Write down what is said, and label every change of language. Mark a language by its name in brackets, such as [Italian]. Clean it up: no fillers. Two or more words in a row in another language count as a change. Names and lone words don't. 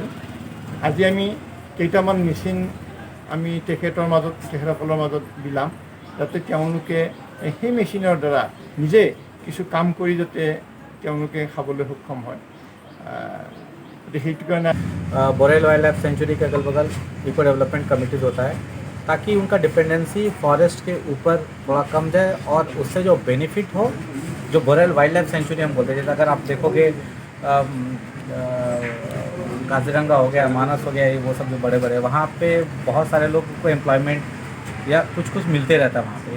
[Assamese] আজি আমি কেইটামান মেচিন আমি তেখেতসকলৰ মাজত দিলাম যাতে তেওঁলোকে সেই মেচিনৰ দ্বাৰা নিজে কিছু কাম কৰি যাতে তেওঁলোকে খাবলৈ সক্ষম হয়। সেইটো কাৰণে [Hindi] बड़ाइल वाइल्ड लाइफ सेंचुरी के अगल बगल [English] eco development committees [Hindi] होता है ताकि उनका [English] dependency forest [Hindi] के ऊपर थोड़ा कम जाए और उससे जो बेनिफिट हो, जो बड़ाइल वाइल्ड लाइफ सेंचुरी हम बोलते हैं। जैसे अगर आप देखोगे काजीरंगा हो गया, मानस हो गया, वो सब जो बड़े बड़े वहाँ पे बहुत सारे लोग को एम्प्लॉयमेंट या कुछ कुछ मिलते रहता है वहाँ पे।